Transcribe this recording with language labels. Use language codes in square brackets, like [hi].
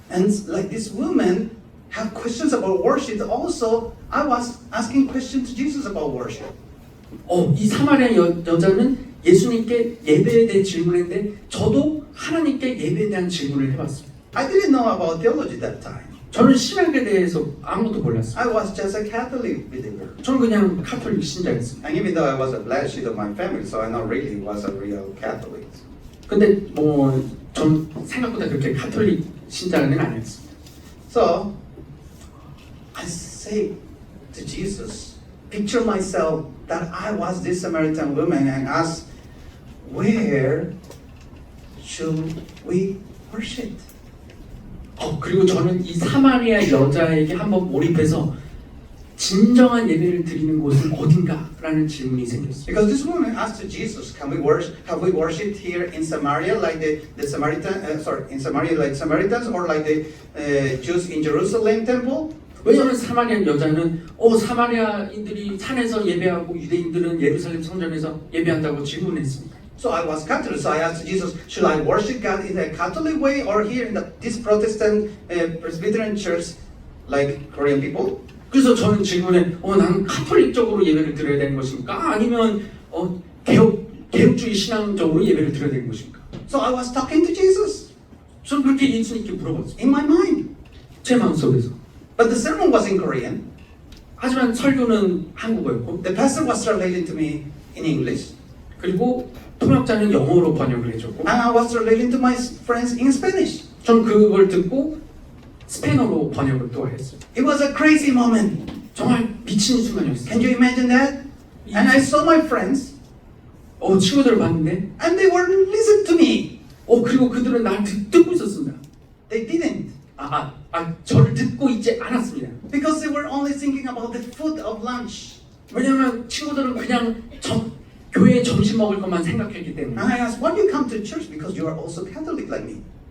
[en] And like this woman have questions about worship. Also, I was asking questions to Jesus about worship. [ko] 이 사마리아 여자는 예수님께 예배에 대해 질문했는데 저도 하나님께 예배에 대한 질문을 해봤습니다. [en] I didn't know about theology that time. [ko] 저는 신학에 대해서 아무것도 몰랐어요. [en] I was just a Catholic believer. [ko] 저는 그냥 카톨릭 신자였습니다. [en] And even though I was a black sheep of my family, so I not really was a real Catholic. [ko] 근데 전 생각보다 그렇게 카톨릭 신자는 아니었습니다. [en] So I say to Jesus, picture myself that I was this Samaritan woman and ask, where should we worship? [ko] 그리고 저는 이 사마리아 여자에게 한번 몰입해서 진정한 예배를 드리는 곳은 어딘가라는 질문이 생겼어요. [en] Because this woman asked to Jesus, "Can we worship? Have we worshipped here in Samaria like the Samaritan? In Samaria like Samaritans, or like the Jews in Jerusalem temple?" [ko] 왜냐하면 사마리아 여자는 사마리아인들이 산에서 예배하고 유대인들은 예루살렘 성전에서 예배한다고 질문했습니다. [en] So I was Catholic, so I asked Jesus, "Should I worship God in a Catholic way, or here in this Protestant Presbyterian church, like Korean people?" [ko] 그래서 저는 질문에 나는 카톨릭적으로 예배를 드려야 되는 것입니까? 아니면 개혁주의 신앙적으로 예배를 드려야 되는 것입니까? [en] So I was talking to Jesus [ko] 저는 그렇게 예수님께 물어봤어요. [en] in my mind. [ko] 제 마음속에서. [en] But the sermon was in Korean. [ko] 하지만 설교는 한국어였고 [en] The pastor was translating to me in English. [ko] 그리고 통역자는 영어로 번역을 해줬고 [en] And I was translating to my friends in Spanish. [ko] 전 그걸 듣고 스페인어로 번역을 또 했어요. [en] It was a crazy moment. [ko] 정말 미친 순간이었어요. [en] Can you imagine that? And I saw my friends, [ko] 친구들을 봤는데 [en] and they weren't listening to me. [ko] 그리고 그들은 날 듣고 있었습니다. [en] They didn't. [ko] 저를 듣고 있지 않았습니다. [en] Because they were only thinking about the food of lunch. [ko] 왜냐하면 친구들은 그냥 교회에 점심 먹을 것만 생각했기 때문에. [en] And I asked, why do you come to church? Because you are also Catholic like me.